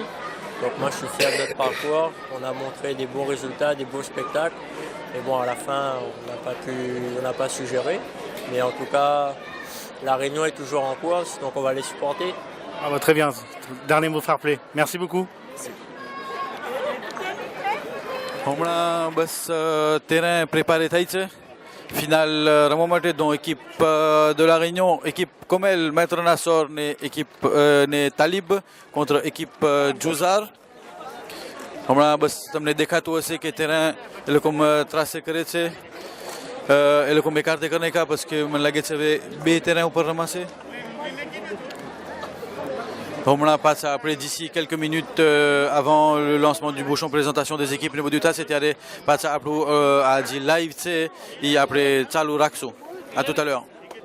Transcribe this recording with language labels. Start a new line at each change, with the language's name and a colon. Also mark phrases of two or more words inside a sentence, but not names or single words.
French: Donc moi je suis fier de notre parcours, on a montré des bons résultats, des beaux spectacles. Et bon, à la fin on n'a pas su gérer. Mais en tout cas, la Réunion est toujours en course, donc on va les supporter. Ah bah, très bien, dernier mot fair play. Merci beaucoup.
Gujarati: હમણાં બસ
French: terrain préparé
Gujarati: થાય છે ફિનાલ રમવા માટે દો
French: équipe de la Réunion, équipe Comel, Maître Nassor ને équipe ને Talib contre équipe Juzar.
Gujarati: હમણાં બસ તમને દેખાતું હશે કે terrain એ લોકો ત્રાસે કરે છે એ લોકો મેકારતે કરી નાખ્યા
French: parce que
Gujarati: મને લાગે છે હવે બે terrain ઉપર રમાશે.
French: Après, d'ici quelques minutes avant le lancement du bouchon présentation des équipes niveau du tas, c'était à dire live et après Tsalou Rakso. À tout à l'heure.